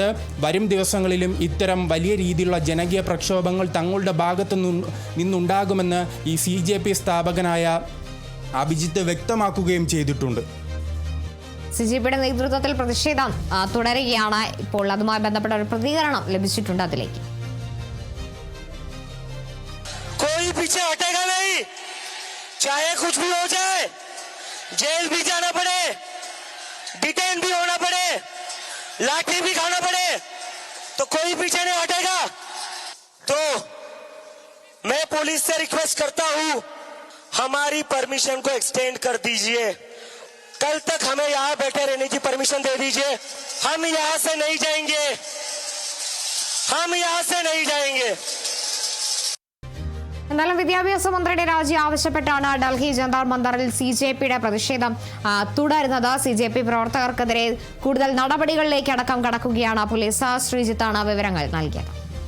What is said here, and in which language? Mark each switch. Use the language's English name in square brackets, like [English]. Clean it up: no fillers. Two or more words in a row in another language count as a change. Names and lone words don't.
[Malayalam] വരും ദിവസങ്ങളിലും ഇത്തരം വലിയ രീതിയിലുള്ള ജനകീയ പ്രക്ഷോഭങ്ങൾ തങ്ങളുടെ ഭാഗത്തു നിന്നുണ്ടാകുമെന്ന് ഈ സിജെപി സ്ഥാപകനായ അഭിജിത്ത് വ്യക്തമാക്കുകയും ചെയ്തിട്ടുണ്ട്. സിജെപിയുടെ നേതൃത്വത്തിൽ പ്രതിഷേധം തുടരുകയാണ്. ഇപ്പോൾ അതുമായി ബന്ധപ്പെട്ട ഒരു പ്രതികരണം ലഭിച്ചിട്ടുണ്ട്. അതിലേക്ക് [Hindi] कोई पीछे हटेगा नहीं, चाहे कुछ भी हो जाए, जेल भी जाना पड़े, डिटेन भी होना पड़े, लाठी भी खाना पड़े, तो कोई पीछे नहीं हटेगा. तो मैं पुलिस से रिक्वेस्ट करता हूं, हमारी परमिशन को एक्सटेंड कर दीजिए. कल तक हमें यहां बैठे रहने की परमिशन दे दीजिए. हम यहां से नहीं जाएंगे, हम यहां से नहीं जाएंगे. [Malayalam] എന്നാലും വിദ്യാഭ്യാസ മന്ത്രിയുടെ രാജി ആവശ്യപ്പെട്ടാണ് ഡൽഹി ജന്തർ മന്ദറിൽ സിജെപിയുടെ പ്രതിഷേധം തുടരുന്നത്. സിജെപി പ്രവർത്തകർക്കെതിരെ കൂടുതൽ നടപടികളിലേക്ക് അടക്കം കടക്കുകയാണ് പോലീസ്. ശ്രീജിത്താണ് വിവരങ്ങൾ നൽകിയത്.